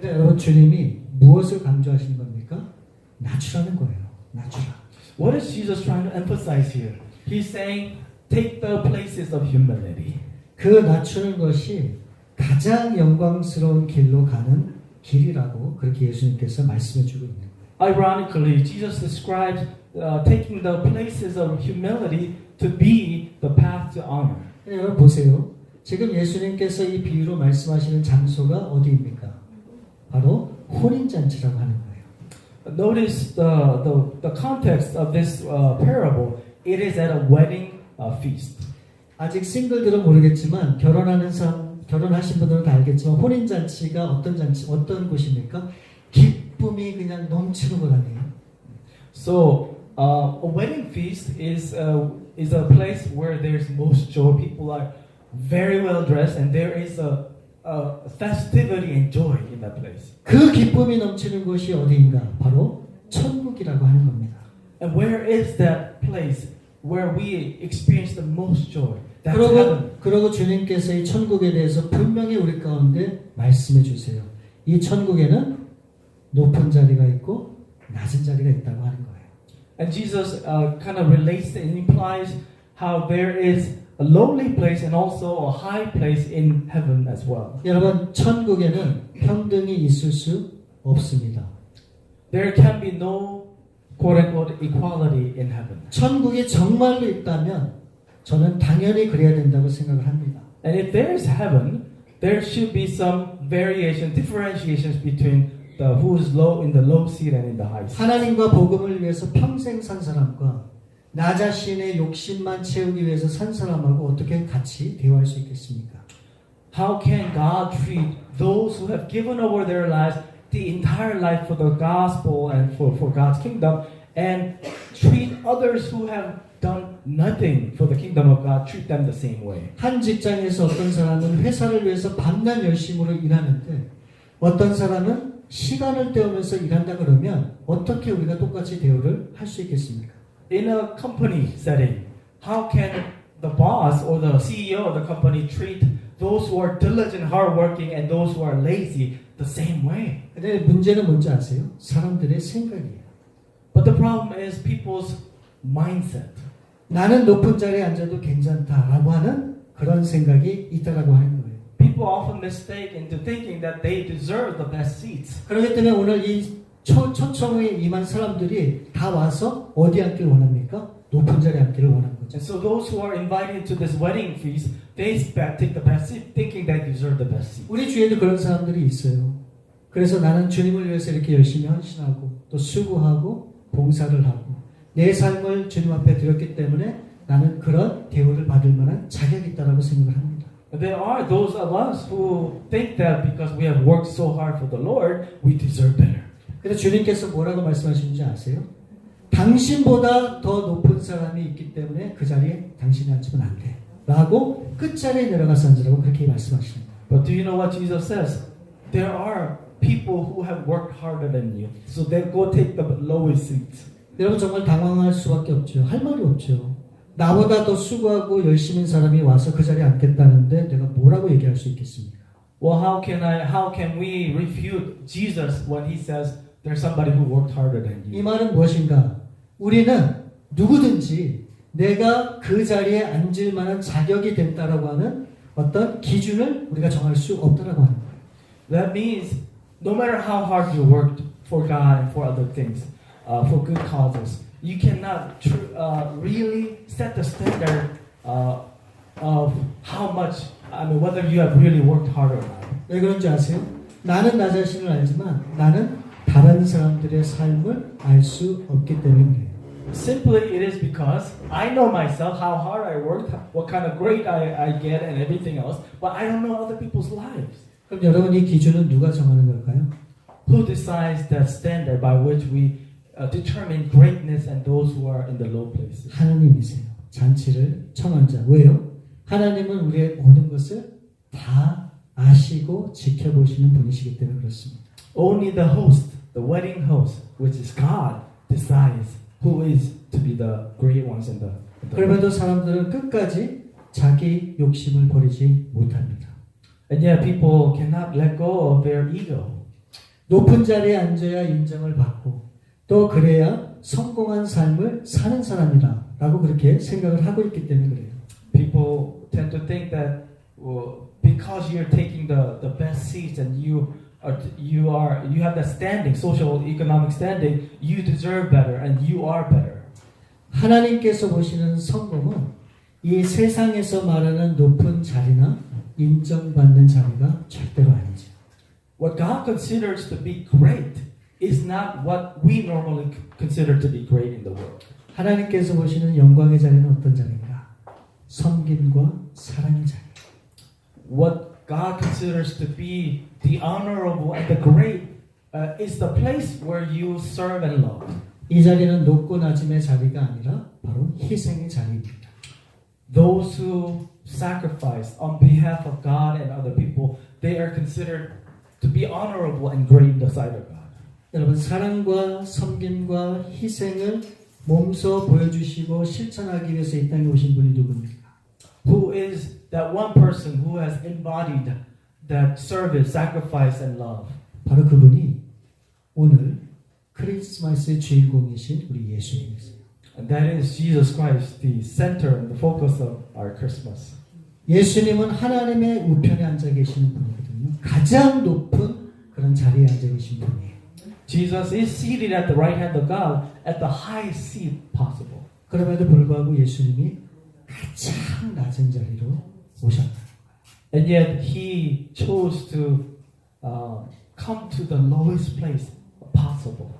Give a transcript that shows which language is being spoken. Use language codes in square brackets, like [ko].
[ko] 그러니까 여러분 주님이 무엇을 강조하시는 겁니까? 낮추라는 거예요. 낮추라. [en] What is Jesus trying to emphasize here? He's saying, take the places of humility. [ko] 그 낮추는 것이 가장 영광스러운 길로 가는 길이라고 그렇게 예수님께서 말씀해 주고 있는 거예요. [en] Ironically, Jesus describes taking the places of humility to be the path to honor. [ko] 여러분 보세요. 지금 예수님께서 이 비유로 말씀하시는 장소가 어디입니까? 바로 혼인잔치라고 하는 거예요. [en] Notice the context of this parable. It is at a wedding feast. [ko] 아직 싱글들은 모르겠지만 결혼하신 분들은 다 알겠지만 혼인잔치가 어떤 곳입니까? 기쁨이 그냥 넘치는 것 아니에요? [en] So a wedding feast is a place where there's most joy. People are very well dressed, and there is a festivity and joy in that place. [ko] 그 기쁨이 넘치는 곳이 어디인가? 바로 천국이라고 하는 겁니다. [en] And where is that place where we experience the most joy? That's heaven. [ko] 그러고 주님께서 이 천국에 대해서 분명히 우리 가운데 말씀해 주세요. 이 천국에는 높은 자리가 있고 낮은 자리가 있다고 하는 거예요. [en] And Jesus kind of relates and implies how there is a lowly place and also a high place in heaven as well. [ko] 여러분, 천국에는 평등이 있을 수 없습니다. [en] There can be no quote-unquote equality in heaven. [ko] 천국이 정말로 있다면 저는 당연히 그래야 된다고 생각을 합니다. [en] And if there is heaven, there should be some variation, differentiations between who is low in the low seat and in the high seat. [ko] 하나님과 복음을 위해서 평생 산 사람과 나 자신의 욕심만 채우기 위해서 산 사람하고 어떻게 같이 대화할 수 있겠습니까? [en] How can God treat those who have given over their lives, the entire life for the gospel and for God's kingdom, and treat others who have done nothing for the kingdom of God, treat them the same way? [ko] 한 직장에서 어떤 사람은 회사를 위해서 밤낮 열심으로 일하는데 어떤 사람은 시간을 때우면서 일한다 그러면 어떻게 우리가 똑같이 대우를 할 수 있겠습니까? [en] In a company setting, how can the boss or the CEO of the company treat those who are diligent, hardworking, and those who are lazy the same way? [ko] 근데 문제는 뭔지 아세요? 사람들의 생각이에요. [en] But the problem is people's mindset. [ko] 나는 높은 자리에 앉아도 괜찮다라고 하는 그런 생각이 있다라고 하는 거예요. [en] People often mistake into thinking that they deserve the best seats. [ko] 그렇기 때문에 오늘 이 초청에 임한 사람들이 다 와서 어디 앉기를 원합니까? 높은 자리에 앉기를 원하는 거죠. [en] And so those who are invited to this wedding feast, they take the best seat, thinking they deserve the best seat. [ko] 우리 주위에도 그런 사람들이 있어요. 그래서 나는 주님을 위해서 이렇게 열심히 헌신하고 또 수고하고 봉사를 하고 내 삶을 주님 앞에 드렸기 때문에 나는 그런 대우를 받을 만한 자격이 있다라고 생각을 합니다. [en] There are those of us who think that because we have worked so hard for the Lord, we deserve better. [ko] 그래서 주님께서 뭐라고 말씀하시는지 아세요? 당신보다 더 높은 사람이 있기 때문에 그 자리에 당신이 앉으면 안 돼. 라고 끝자리에 내려가서 앉으라고 그렇게 말씀하십니다. [en] But do you know what Jesus says? There are people who have worked harder than you, so they go take the lowest seats. [ko] 여러분 정말 당황할 수밖에 없죠. 할 말이 없죠. 나보다 더 수고하고 열심인 사람이 와서 그 자리에 앉겠다는데 내가 뭐라고 얘기할 수 있겠습니까? [en] Well, how can we refute Jesus when he says there's somebody who worked harder than [ko] 이 [en] you? [ko] 말은 무엇인가? 우리는 누구든지 내가 그 자리에 앉을 만한 자격이 됐다라고 하는 어떤 기준을 우리가 정할 수 없다라고 하는 거예요. [en] That means no matter how hard you worked for God and for other things, for good causes, you cannot really set the standard of how much, whether you have really worked hard or not. [ko] 왜 그런지 아세요? 나는 나 자신을 알지만 나는 다른 사람들의 삶을 알 수 없기 때문에 그래요. [en] Simply, it is because I know myself, how hard I worked, what kind of grade I get, and everything else, but I don't know other people's lives. [ko] 그럼 여러분 이 기준은 누가 정하는 걸까요? [en] Who decides that standard by which we determine greatness and those who are in the low places? [ko] 하나님이세요. 잔치를 청한 자. 왜요? 하나님은 우리의 모든 것을 다 아시고 지켜보시는 분이시기 때문에 그렇습니다. [en] Only the host, the wedding host, which is God, decides who is to be the great ones in the [ko] 그럼에도 사람들은 끝까지 자기 욕심을 버리지 못합니다. [en] And yet people cannot let go of their ego. [ko] 높은 자리에 앉아야 인정을 받고 또 그래야 성공한 삶을 사는 사람이다 라고 그렇게 생각을 하고 있기 때문에 그래요. [en] People tend to think that because you're taking the best seats and you have that standing, social, economic standing, you deserve better and you are better. [ko] 하나님께서 보시는 성공은 이 세상에서 말하는 높은 자리나 인정받는 자리가 절대로 아니죠. [en] What God considers to be great is not what we normally consider to be great in the world. [ko] 하나님께서 보시는 영광의 자리는 어떤 자리인가? 섬김과 사랑의 자리. [en] What God considers to be the honorable and the great is the place where you serve and love. [ko] 이 자리는 높고 낮음의 자리가 아니라 바로 희생의 자리입니다. [en] Those who sacrifice on behalf of God and other people, they are considered to be honorable and great in the sight of God. [ko] 여러분 사랑과 섬김과 희생을 몸소 보여주시고 실천하기 위해서 이 땅에 오신 분이 누굽니까? [en] Who is that one person who has embodied that service, sacrifice, and love? [ko] 바로 그분이 오늘 크리스마스의 주인공이신 우리 예수님이세요. [en] And that is Jesus Christ, the center and the focus of our Christmas. [ko] 예수님은 하나님의 우편에 앉아 계시는 분이거든요. 가장 높은 그런 자리에 앉아 계신 분이에요. [en] Jesus is seated at the right hand of God at the highest seat possible. [ko] 그럼에도 불구하고 예수님이 가장 낮은 자리로 오셨다. [en] And yet he chose to come to the lowest place possible.